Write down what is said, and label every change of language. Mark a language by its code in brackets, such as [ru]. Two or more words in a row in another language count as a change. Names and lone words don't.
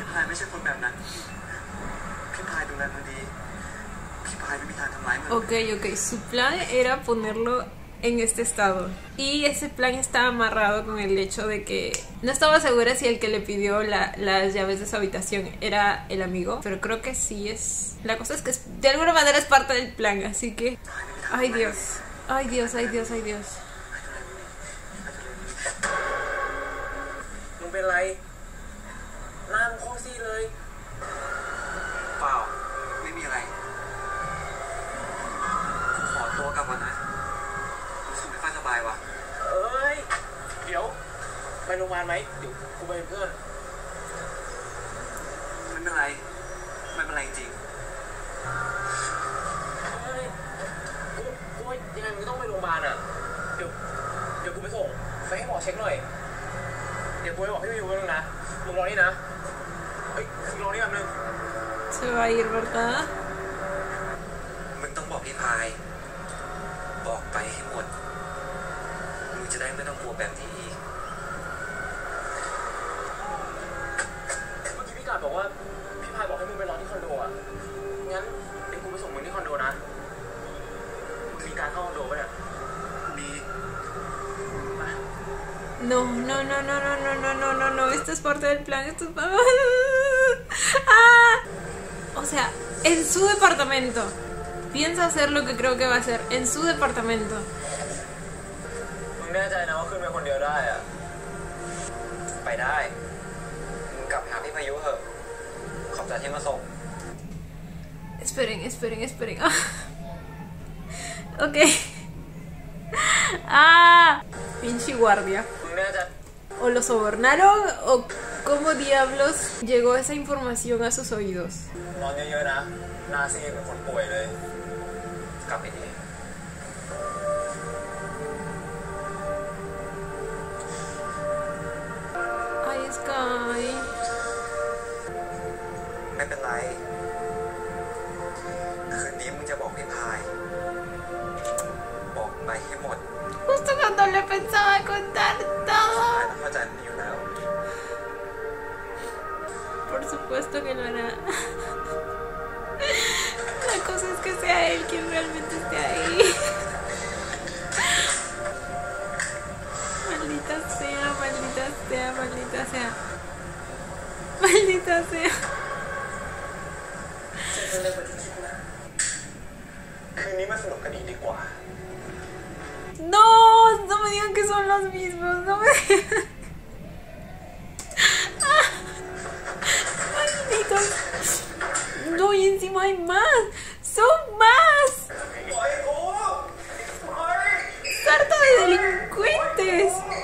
[es] Ok, su plan era ponerlo en este estado. Y ese plan estaba amarrado con el hecho de que no estaba segura si el que le pidió las llaves de su habitación era el amigo, pero creo que sí es. La cosa es que de alguna manera es parte del plan, así que... Ay Dios, ay Dios, ay Dios, ay Dios. [th] มึงเป็นไรหน้ามึงโคตรซีดเลยเปล่าไม่มีอะไรกูขอตัวกลับก่อนนะรู้สึกไม่ค่อยสบายว่ะเอ้ยเดี๋ยวไปโรงพยาบาลไหมเดี๋ยวกูไปเป็นเพื่อน ไม่เป็นไรไม่เป็นไรจริงเฮ้ยกูยังไงมึงต้องไปโรงพยาบาลอ่ะเดี๋ยวกูไปส่งไปให้หมอเช็คหน่อยเดี๋ยวกูไปบอกพี่วิวนึงนะมึงรอนี่นะเฮ้ยมึงรอนี่แป๊บนึง [es] Se va a ir, ¿verdad? [th] มึงต้องบอกพี่พายบอกไปให้หมดมึงจะได้ไม่ต้องกลัวแบบนี้อีกเมื่อกี้พี่กาดบอกว่าพี่พายบอกให้มึงไปรอที่คอนโดอ่ะงั้นเดี๋ยวกูไปส่งมึงที่คอนโดนะมึงมีการเข้าคอนโดปะเนี่ยมี [es] No, no, no, no, no, no, no, no, no, no, esto es parte del plan, esto es... ¡Ah! O sea, en su departamento. Piensa hacer lo que creo que va a hacer, en su departamento. [th] มึงแน่ใจนะว่าขึ้นไปคนเดียวได้อ่ะไปได้มึงกลับหาพี่พายุเถอะขอบใจที่มาส่ง [es] Esperen, esperen, esperen. Ok. ¡Ah! Pinche guardia. [th] มึงแน่ใจ [es] O lo sobornaron o cómo diablos llegó esa información a sus oídos. [th] นอนเยอะๆนะหน้าซีดเหมือนคนป่วยเลยกลับไปดี [es] Ay, Sky. [th] ไม่เป็นไรคืนนี้มึงจะบอกพี่พายบอกไปให้หมด [es] Justo cuando le pensaba contar พาย todo. [th] ต้องเข้าใจมันอยู่แล้ว [es] Por supuesto que lo hará. La cosa es que sea él quien realmente esté ahí. Maldita sea, maldita sea, maldita sea. Maldita sea. [th] คืนนี้มาสนุกกันอีกดีกว่า [es] No, no me digan que son los mismos, no me digan. Malditos. No, y encima hay más. Son más. Sarta de delincuentes.